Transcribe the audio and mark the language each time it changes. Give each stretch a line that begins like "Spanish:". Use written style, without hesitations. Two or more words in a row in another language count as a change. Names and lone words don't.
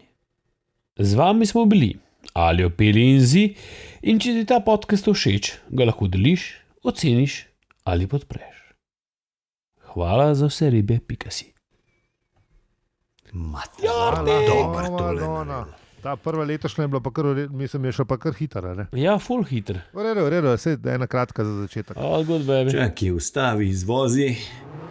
Slovenian: Z vami smo bili Aljo, Peli in Zi, in če ti ta podcast všeč, ga lahko deliš, oceniš ali podpreš. Hvala za vse ribe, .si. Dober tole. Ta prva letošnja je bila pa kar, mislim, je šla pa kar hitra, ne? Ja, full hiter. V redu, vse ena kratka za začetek.
English: All good, baby.
Slovenian: Čakaj, ustavi, izvozi.